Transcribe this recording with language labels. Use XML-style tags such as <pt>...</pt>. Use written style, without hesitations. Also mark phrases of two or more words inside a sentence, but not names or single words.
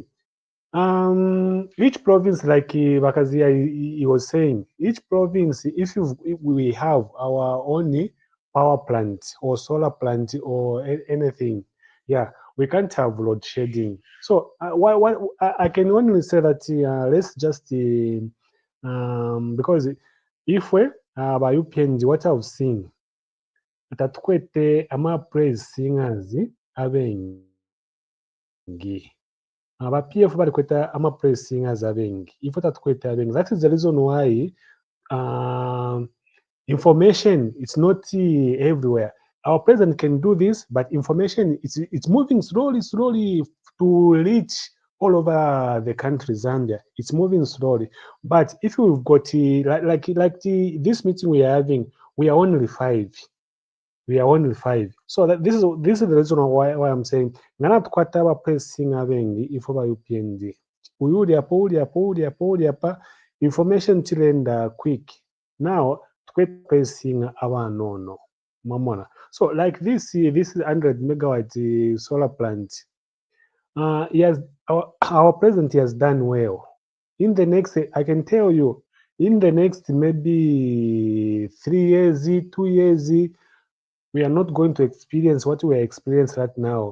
<en>Each province, like Bakazia he was saying, each province, if we have our own power plant or solar plant or anything, yeah, we can't have load shedding. So I can only say that let's just because if we by UPNG, what I've seen,</en> <bem>tatukwete ama</bem> <en>praise singers</en> <bem>abengi. Aba PF bari kweta ama</bem> <en>praise singers</en> <bem>abengi. If tatukwete abengi,</bem> <en>that is the reason why information is not everywhere. Our president can do this, but information it's moving slowly to reach all over the country, Zambia. It's moving slowly. But if we've got this meeting we are having, we are only five. We are only five. So this is the reason why I'm saying</en> <bem>ngana tukwata aba pressing abengi ifo ba UPND. Uli apa information chilenda quick. Now tukwete pressing abanono. Mamona.</bem> <en>So like this is 100 megawatt solar plant. Yes, our president has done well. In the next, I can tell you, in the next maybe 3 years, 2 years, we are not going to experience what we are experiencing right now.</en>